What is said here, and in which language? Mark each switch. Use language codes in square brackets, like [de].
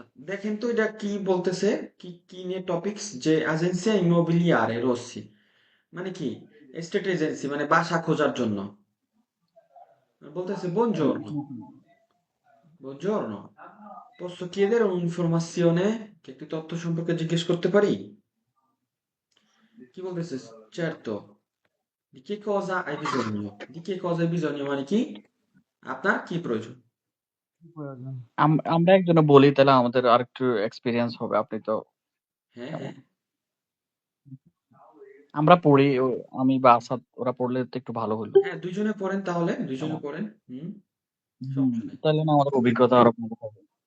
[bn] দেখেন তো এটা কি বলতেছে, কি কি নিয়ে টপিকস, যে এজেন্সিয়া ইমোবিলিয়ারে রossi মানে কি, এস্টেট এজেন্সি মানে বাসা খোঁজার জন্য বলতেছে [it] buongiorno, buongiorno, posso chiedere un'informazione, [bn] কি একটি তথ্য সম্পর্কে জিজ্ঞেস করতে পারি? কি বলতেছে? [it] certo, di che cosa hai bisogno, di che cosa hai bisogno [bn] মানে কি, আপনার কি প্রয়োজন? কি প্রয়োজন? আমরা একজনে বলি তাহলে আমাদের আরেকটু এক্সপেরিয়েন্স হবে। আপনি তো হ্যাঁ কেমন? হ্যাঁ আমরা পড়ি আমি বা আসাদ ওরা পড়লে তো একটু ভালো হলো। হ্যাঁ, দুইজনে পড়েন তাহলে, দুইজনে কেমন? পড়েন। হুম, হুম, সমস্যা নেই। তাহলে না আমাদের অভিজ্ঞতা আরো ভালো হবে।